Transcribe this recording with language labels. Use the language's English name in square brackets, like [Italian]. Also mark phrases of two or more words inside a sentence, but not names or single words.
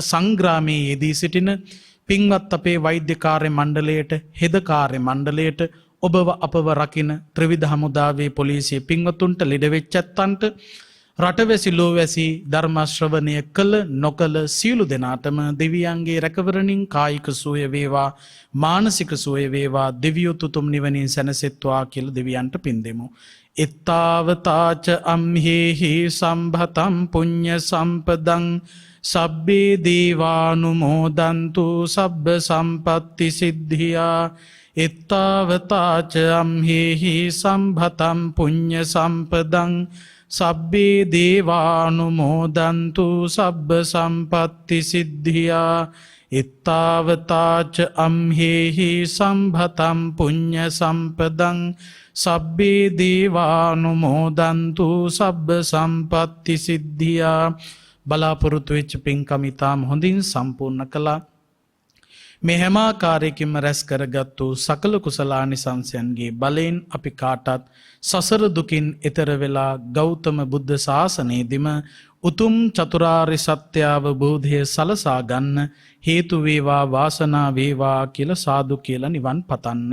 [Sinhala] සංග්‍රාමයේ යෙදී සිටින පින්වත් අපේ වෛද්‍ය කාර්ය මණ්ඩලයට හෙද කාර්ය මණ්ඩලයට ඔබව අපව රකින ත්‍රිවිධ හමුදාවේ පොලිසිය පින්වතුන්ට ලෙඩ වෙච්ච ඇත්තන්ට රටවැසි ලෝවැසි ධර්ම ශ්‍රවණය කළ නොකළ සියලු දෙනාටම දෙවියන්ගේ රැකවරණින් කායික සුවය වේවා මානසික සුවය වේවා දෙවියෝ තුතුම් නිවනින් සැනසෙත්වා කියලා දෙවියන්ට පින් දෙමු. [Pali] එත්තාවතාච අම්හෙහි සම්භතම් පුඤ්ඤ සම්පදං සබ්බේ දේවානුමෝදන්තු සබ්බ සම්පත්ති සිද්ධියා. එත්තාවතාච අම්හෙහි සම්භතම් පුඤ්ඤ සම්පදං සබ්බේ දේවානුමෝදන්තු සබ්බ සම්පත්ති සිද්ධියා. එත්තාවතාච අම්හෙහි සම්භතම් පුඤ්ඤ සම්පදං සබ්බේ දේවානුමෝදන්තු සබ්බ සම්පත්ති සිද්ධියා. [Sinhala] බලාපොරොත්තු වෙච්ච පින්කම ඉතාම හොඳින් සම්පූර්ණ කළා. මේ හැම ආකාරයකින්ම රැස් කරගත්තු සකල කුසලානිසංසයන්ගේ බලයෙන් අපි කාටත් සසර දුකින් එතර වෙලා ගෞතම බුද්ධ ශාසනයේදීම උතුම් චතුරාර්ය සත්‍ය අවබෝධය සලසා ගන්න හේතු වේවා වාසනාව වේවා කියලා සාදු කියලා නිවන් පතන්න.